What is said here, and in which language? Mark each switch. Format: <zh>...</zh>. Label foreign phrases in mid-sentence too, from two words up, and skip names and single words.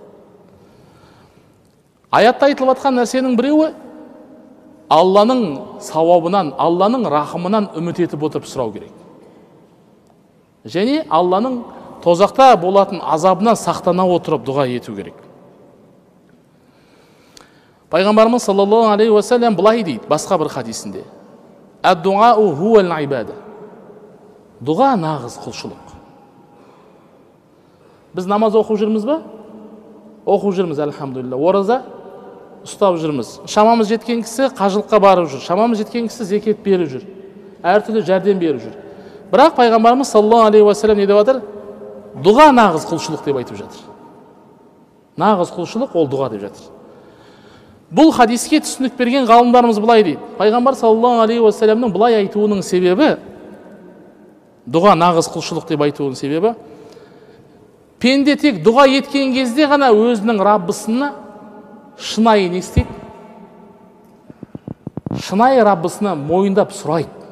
<kk>Аятта айтылып жатқан нәрсенің біреуі Алланың сауабынан, Алланың рахымынан үміт етіп отырып сұрау керек. Және Алланың тозақта болатын азабынан сақтана отырып дұға ету керек. Пайғамбарымыз</kk> <ar>صلى الله عليه وسلم</ar> <kk>былай дейді басқа бір хадисінде:</kk> <ar>"الدعاء هو العبادة."</ar> <kk>Дұға нағыз құлшылық. Біз намаз оқып жүрміз ба? Оқып жүрміз, әлхамдулилля. Ораза ұстап жүрміз. Шамамыз жеткен кісі қажылыққа барып жүр. Шамамыз жеткен кісі зекет беріп жүр. Әртүрлі жәрдем беріп жүр. Бірақ пайғамбарымыз</kk> <ar>صلى الله عليه وسلم</ar> <kk>не деп жатыр? Дұға нағыз құлшылық деп айтып жатыр. Нағыз құлшылық ол дұға деп жатыр. Бұл хадиске түсінік берген ғалымдарымыз былай дейді: пайғамбар</kk> <ar>صلى الله عليه وسلم</ar> <kk>былай айтуының себебі, дұға нағыз құлшылық деп айтуының себебі, пенде тек дұға еткен кезде ғана өзінің Раббысына шынайы не істейді? Шынайы Раббысына мойындап сұрайды.</kk>